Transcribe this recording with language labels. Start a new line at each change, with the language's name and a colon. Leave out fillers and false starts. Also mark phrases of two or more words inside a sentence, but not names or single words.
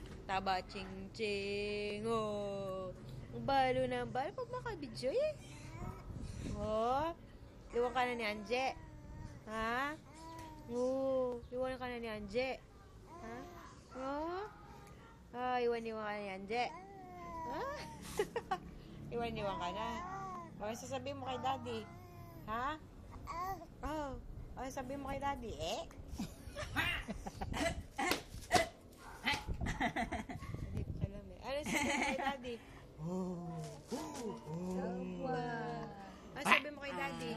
Filipino: Taba, ching-ching. Oh. Ang balo na ang balo. Pag makabidyo eh. Oh. Iwan ka na ni Anje. Ha? Oo. Iwan ka na ni Anje. Ha? Oh. Ah, iwan-iwan ka na ni Anje. Ha? Iwan-iwan ka na. O, sasabihin mo kay Daddy. Ha? Oh. O, sabihin mo kay Daddy. Eh? Hindi ko alam eh. Ano sabihin mo kay Daddy? Ano sabihin mo kay Daddy?